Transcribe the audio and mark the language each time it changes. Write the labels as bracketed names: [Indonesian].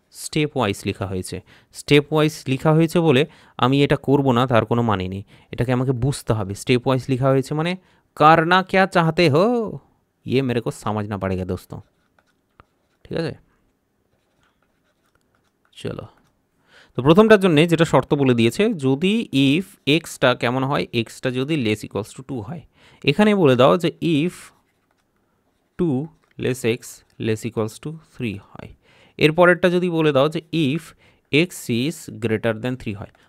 [Bangla] Step wise লেখা হয়েছে। Step wise লেখা হয়েছে বলে আমি এটা করব না তার কোনো মানে নেই, এটাকে আমাকে বুঝতে হবে। স্টেপ ওয়াইজ লেখা হয়েছে মানে [Hindi] करना क्या चाहते हो ये मेरे को समझना पड़ेगा दोस्तों, [Bangla] ঠিক আছে। চলো, তো প্রথমটার জন্য যেটা শর্ত বলে দিয়েছে, যদি ইফ এক্সটা কেমন হয়, এক্সটা যদি লেস ইকুয়ালস টু 2 হয়। এখানে বলে দাও যে if 2 less x less equals to 3 হয়। এরপরেরটা যদি বলে দাও যে if x is greater than 3 হয়।